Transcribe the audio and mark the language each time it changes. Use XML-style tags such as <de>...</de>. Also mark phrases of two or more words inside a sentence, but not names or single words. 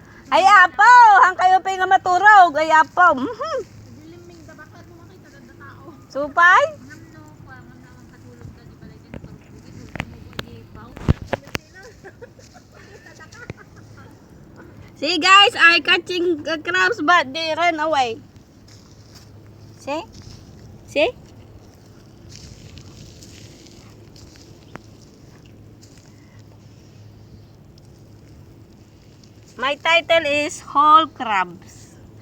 <ilo>Ay apo, hang kayo pa nga maturog. Ay apo. Supay?</ilo> <en>See guys, I catching crabs but they run away. See? See? My title is Whole Crabs.</en>